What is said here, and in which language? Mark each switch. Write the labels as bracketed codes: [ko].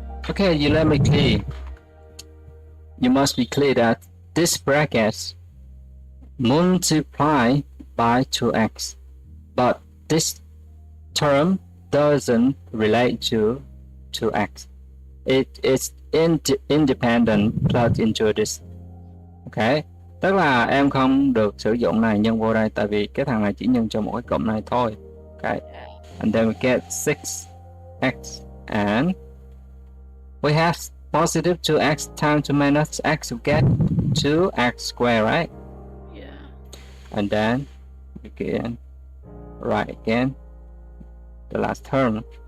[en] Okay, you let me clear. You must be clear that this bracket multiply by 2x, but this term doesn't relate to 2x. It is independent plugged into this. [vi] Okay, tức là em không được sử dụng này nhân vô đây, tại vì cái thằng này chỉ nhân cho mỗi cộng này thôi. [en] Okay, and then we get 6x, and we have positive 2x times 2 minus x, we get 2x squared, right? Yeah. And then again, right again, the last term,